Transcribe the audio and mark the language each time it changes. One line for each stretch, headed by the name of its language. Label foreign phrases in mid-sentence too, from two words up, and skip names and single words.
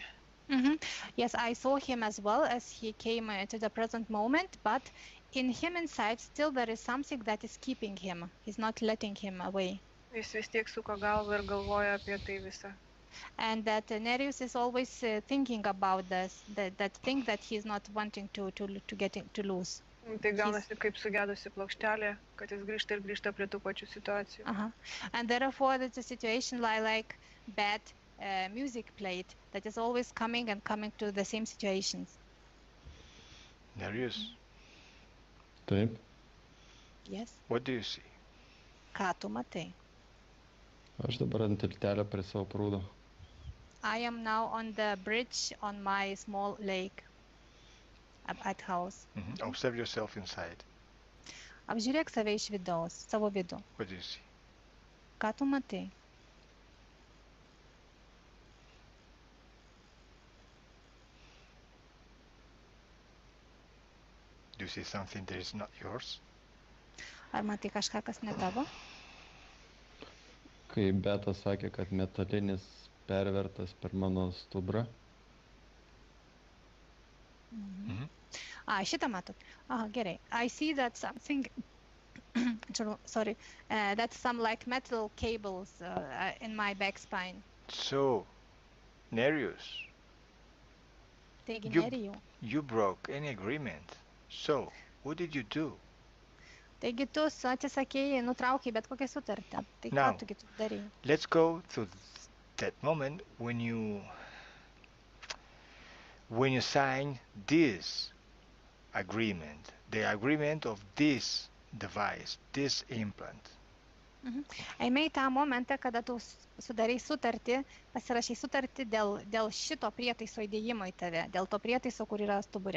English: Yes, I saw him as well as he came to the present moment, but in him inside still there is something that is keeping him. He's not letting him away.
Lithuanian: Jis vis tiek suka galvą ir galvoja apie tai visą.
English: And that Nereus is always thinking about this, that thing that he's not wanting to lose.
Lithuanian: Tai gaunasi kaip sugedusi plokštelė, kad jis grįžta ir grįžta prie tų pačių situacijų.
English: And therefore it's a situation like bad music played that is always coming and coming to the same situations. Nereus.
Lithuanian: Taip.
English: Yes. What do you see?
Lithuanian: Ką tu matai? Aš dabar ant tiltelio prie savo prūdo.
English: I am now on the bridge on my small lake at house. Observe yourself inside.
Lithuanian: Apžiūrėk save iš vidaus, savo vidų. What do you see? Ką tu matai?
English: Do you see something that is not yours?
Lithuanian: Ar matai kažką, kas ne tavo? Kai Beta sakė, kad metalinis pervertas per mano stubrą. Mhm. Šitą matot. Aha, gerai.
English: I see that something, sorry, that's some like metal cables in my back spine. So, Nereus,
Lithuanian: Taigi
English: you
Lithuanian: nerijau.
English: you broke any agreement. So, what did you do?
Lithuanian: Taigi tu atsisakėjai, nutraukei bet kokią sutartį. Tai ką
English: Now,
Lithuanian: tu kitų darai?
English: let's go to that moment when you sign this agreement, the agreement of this device, this implant.
Lithuanian: Eime į tą momentą, kada tu sudarai sutartį, pasirašai sutartį dėl šito prietaiso įdėjimo į tave, dėl to prietaiso, kur yra stuburė.